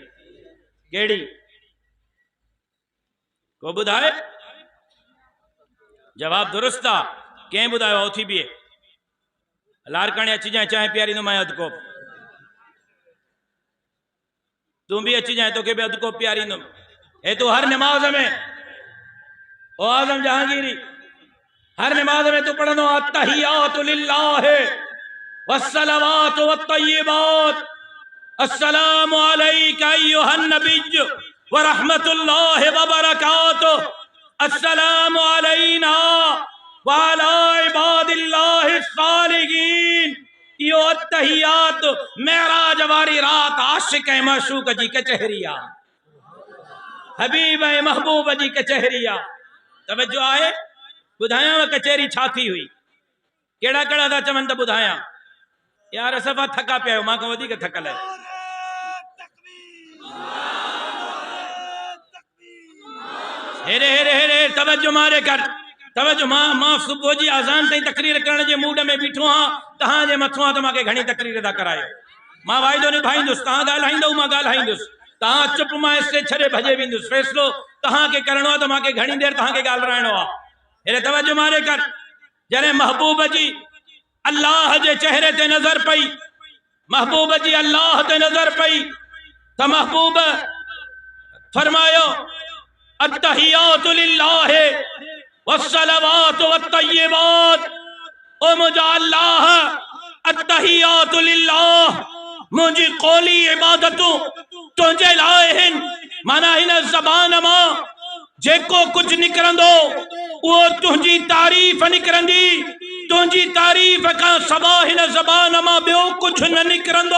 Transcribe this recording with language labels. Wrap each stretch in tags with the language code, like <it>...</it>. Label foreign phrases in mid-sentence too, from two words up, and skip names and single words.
<sd>कहिड़ी को ॿुधाए? जवाब दुरुस्त आहे। कंहिं ॿुधायो? उथी बीहे लारकाणे अची जाए, चांहि पीआरींदोमांइ अधु कोप। तूं भी अची जाए, तोखे भी अधु कोप पीआरींदुमि। हे तू हर नमाज में, ओ आज़म जहांगीरी, हर नमाज में तू पढ़ंदो</sd> <ar>التحيات لله والصلوات والطيبات السلام عليك أيها النبي ورحمة الله وبركاته السلام علينا وعلى عباد الله</ar> <sd>अत्तहियात मेराज वारी रात आशिक ऐं माशूक जी कचहरी आ, हबीब ऐं महबूब जी कचहरी आ। तवज्जो आहे, ॿुधायांव कचहरी छा थी हुई, केड़ा केड़ा था चवनि त ॿुधायां। यार सफ़ा थका पिया आहियो, मां खां वधीक थकल आहे। हेरे हेरे हेरे तवज्जो मारे कर, तवज्जो। मां सुबुह जी अज़ान ताईं तकरीर करण जे मूड में बीठो हां, तहां जे मथां त मांखे घणी तकरीर था करायो। मां वाइदो निभाईंदुसि, तहां ॻाल्हाईंदव मां ॻाल्हाईंदुसि, तहां चुप मां हिस्से छॾे भॼे वेंदुसि। फ़ैसिलो तहांखे करणो आहे त मांखे घणी देर तहांखे ॻाल्हाइणो आहे। हेरे तवज्जो मारे कर, जॾहिं महबूब जी अल्लाह जे चेहरे ते नज़र पई, महबूब जी अल्लाह ते नज़र पई त महबूब फरमायो</sd> <ar>التحيات لله والصلوات والطيبات.</ar> <sd>ओ मुंहिंजा अल्लाह,</sd> <ar>التحيات لله,</ar> <sd>मुंहिंजी क़ौली इबादतूं तुंहिंजे लाइ आहिनि। माना हिन ज़बान मां जेको कुछ निकिरंदो उहो तुंहिंजी तारीफ़ निकिरंदी, तुंहिंजी तारीफ़ खां सवाइ हिन ज़बान मां ॿियो कुछ न निकिरंदो।</sd>